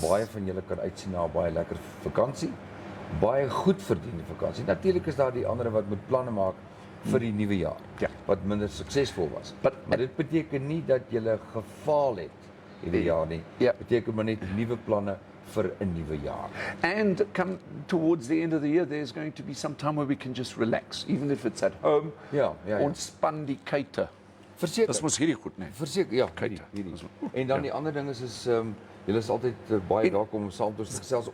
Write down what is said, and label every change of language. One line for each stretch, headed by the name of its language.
Afrikaans: Baie van julle kan uitsien na 'n baie lekker vakansie. Baie goed verdiende vakansie. Natuurlik is daar die ander wat moet planne maak vir die nuwe jaar. Ja. Wat minder suksesvol was. Maar dit beteken nie dat jy gefaal het hierdie jaar nie. Ja. Beteken maar net nuwe planne, vir 'n nuwe jaar.
English: And come towards the end of the year, there's going to be some time where we can just relax, even if it's at home.
Afrikaans: Ja. Ontspan die kuite. Verseker. Dis mos hierdie goed, nee. Verseker, ja. Kuite. Hierdie. En dan die ander ding is julle is altyd baie welkom om saam met ons te gesels.